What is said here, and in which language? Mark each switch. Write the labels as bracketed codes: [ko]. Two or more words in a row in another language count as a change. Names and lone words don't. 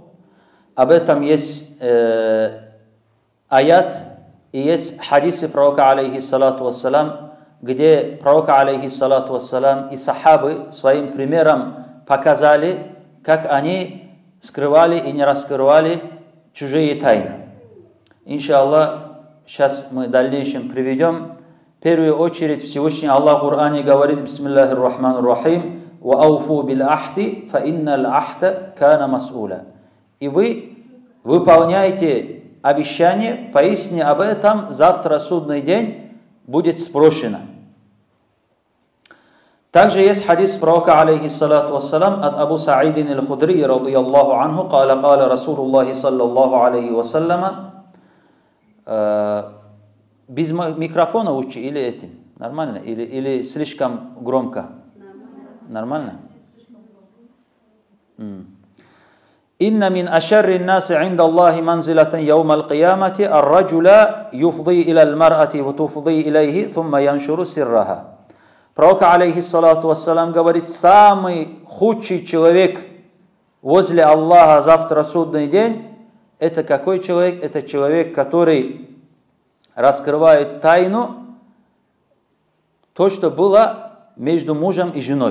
[ru] Об этом есть аят и есть хадисы пророка [ar] عليه الصلاة والسلام, [ru] где пророк [ar] عليه الصلاة والسلام [ru] и сахабы своим примером показали, как они скрывали и не раскрывали чужие тайны. Иншаллах, сейчас мы в дальнейшем приведем. В первую очередь Всевышний Аллах в Коране говорит: [ar] بسم الله الرحمن الرحيم، «وأوفوا بالعهد فإن العهد كان مسؤولا». [ru] И вы выполняете обещание, поистине об этом завтра судный день будет спрошено. Также есть хадис пророка [ar] عليه الصلاة والسلام [ru] от Абу Саидин аль-Худри [ar] رضي الله عنه, قال رسول الله صلى الله عليه وسلم. [ru] Без микрофона лучше или этим? Нормально? Или слишком громко? Нормально? [ar] إن من أشر الناس عند الله منزلة يوم القيامة الرجل يفضي إلى المرأة وتفضي إليه ثم ينشر سرها. [ru] Пророк [ar] عليه الصلاة والسلام [ru] говорит: самый худший человек возле Аллаха завтра судный день — это какой человек? Это человек, который раскрывает тайну, то, что было между мужем и женой.